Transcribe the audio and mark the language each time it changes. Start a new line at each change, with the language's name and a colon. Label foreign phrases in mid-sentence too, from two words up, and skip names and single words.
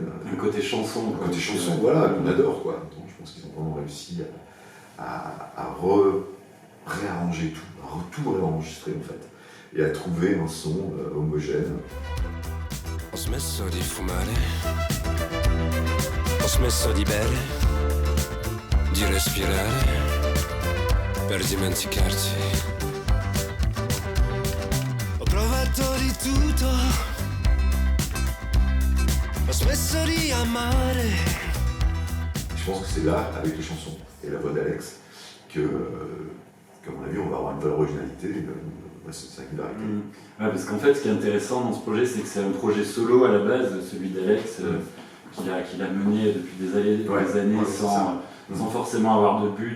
French: Un côté chanson. Un côté chanson, voilà, qu'on adore, quoi. Donc, je pense qu'ils ont vraiment réussi à réarranger tout réenregistrer en fait, et à trouver un son homogène.
Italian: Ho smesso di fumare, ho smesso di bere, di respirare, per dimenticarti. Ho provato di tutto, ho smesso di amare.
French: Je pense que c'est là, avec les chansons et la voix d'Alex, que, à mon avis, on va avoir une valeur originalité, une singularité. Ouais, parce qu'en fait, ce qui est intéressant dans ce projet, c'est que c'est un projet solo à la base, celui d'Alex, qu'il a mené depuis des années sans forcément avoir de but.